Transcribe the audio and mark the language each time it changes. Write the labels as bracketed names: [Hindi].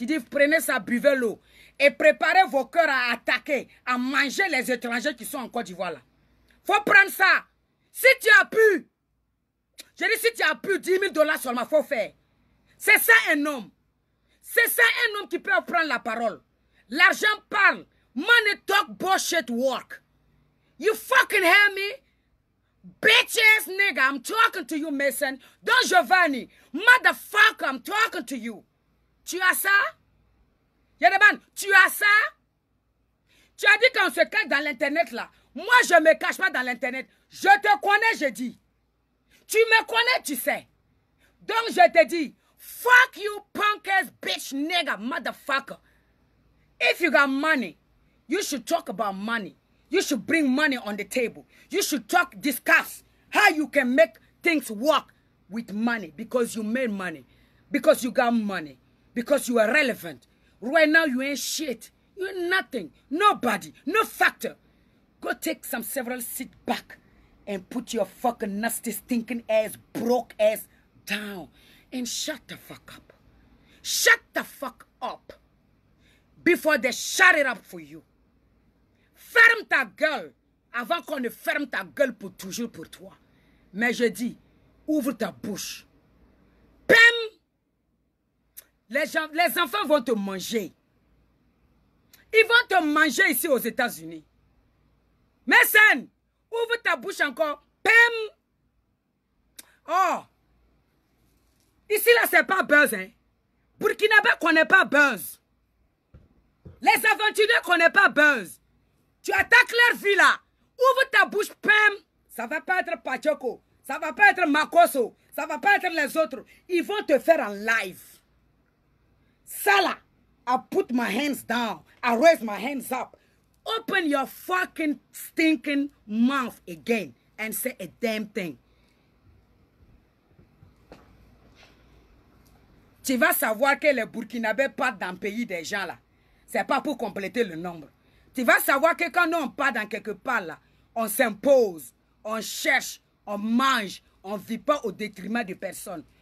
[French] Tu dis, prenez ça, buvez l'eau. Et préparez vos cœurs à attaquer, à manger les étrangers qui sont en Côte d'Ivoire là. Faut prendre ça. Si tu as pu, je dis si tu as pu, $10,000 seulement, faut faire. C'est ça un homme. C'est ça un homme qui peut prendre la parole. L'argent parle. [English] Money talk, bullshit work. You fucking hear me? Bitch ass nigga, I'm talking to you, Mason. Don Giovanni. Motherfucker, I'm talking to you. [French] Tu as ça? Yereman, tu as ça? Tu as dit qu'on se cache dans l'internet là. Moi, je ne me cache pas dans l'internet. Je te connais, je dis. Tu me connais, tu sais. Donc, je te dis, [English] fuck you, punk ass bitch nigga, motherfucker. If you got money, you should talk about money. You should bring money on the table. You should discuss how you can make things work with money because you made money, because you got money, because you are relevant. Right now, you ain't shit. You're nothing. Nobody. No factor. Go take some several sit back and put your fucking nasty, stinking ass, broke ass down and shut the fuck up. Shut the fuck up before they shut it up for you. [French] Ferme ta gueule avant qu'on ne ferme ta gueule pour toujours pour toi. Mais je dis, ouvre ta bouche. Pam! Les enfants vont te manger. Ils vont te manger ici aux États-Unis. Mécène, ouvre ta bouche encore. Pem. Oh. Ici, là, c'est pas buzz, hein. Burkinabé connaît pas buzz. Les aventuriers connaissent pas buzz. Tu attaques leur vie, là. Ouvre ta bouche, pem. Ça va pas être Pachoko. Ça va pas être Makoso. Ça va pas être les autres. Ils vont te faire en live. Ça, là. [English] I put my hands down. I raise my hands up. Open your fucking stinking mouth again and say a damn thing. [French] Tu vas savoir que les Burkinabés partent dans le pays des gens là. C'est pas pour compléter le nombre. Tu vas savoir que quand on part dans quelque part là, on s'impose, on cherche, on mange, on ne vit pas au détriment de personne.